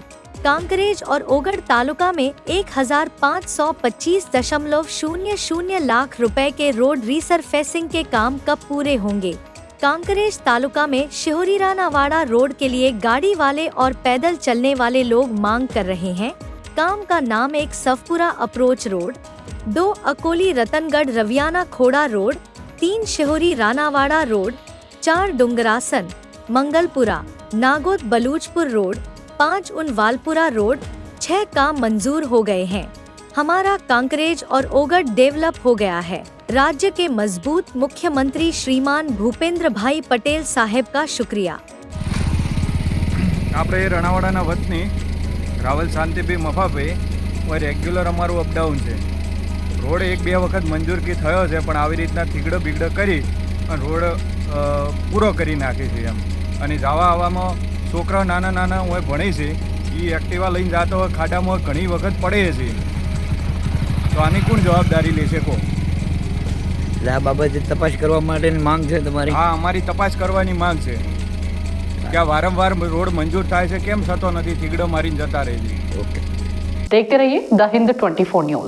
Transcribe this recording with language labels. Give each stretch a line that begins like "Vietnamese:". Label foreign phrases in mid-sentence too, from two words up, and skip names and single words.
Hindi: कांकरेज और ओगढ़ तालुका में 1525.00 लाख रुपए के
English: road resurfacing
Hindi: के काम कब पूरे होंगे? कांकरेज तालुका में शिहोरी रानावाड़ा रोड के लिए गाड़ी वाले और पैदल चलने वाले लोग मांग कर रहे हैं। काम का नाम 1 सफपुरा
English: approach road,
Hindi: 2 अकोली रतनगढ़ रवियाना खोड़ा रोड, 3 शिहोरी रानावाड़ा रोड, 4 डुंगरासन मंगलपुरा नागोद बलूचपुर रोड, 5 उनवालपुरा रोड, 6 काम मंजूर हो गए हैं। हमारा कांकरेज और ओगढ़ डेवलप हो गया है। राज्य के मजबूत मुख्यमंत्री श्रीमान भूपेंद्र भाई पटेल साहेब का शुक्रिया।
Gujarati: આપણે રણાવાડાના વતની રાવલ શાંતિભાઈ મફાભાઈ કોઈ રેગ્યુલર અમારું અપડાઉન છે। રોડ 1-2 વખત મંજૂર થયો છે, પણ આવી રીતના થીગડો બીગડો કરી રોડ પૂરો કરી નાખે છે એમ। અને જવા આવવામાં છોકરાઓ નાના નાના હોય ભણે છે, એ એક્ટિવા લઈને જતો હોય ખાડામાં ઘણી વખત પડે છે, તો આની કોણ જવાબદારી લેશે કહો? આ બાબતે તપાસ કરવા માટેની માંગ છે તમારી? હા, અમારી તપાસ કરવાની માંગ છે કે આ વારંવાર રોડ મંજૂર થાય છે, કેમ થતો નથી? થીગડો મારીને જતા રહે છે।
Hindi: देखते रहिए द हिंद 24 न्यूज।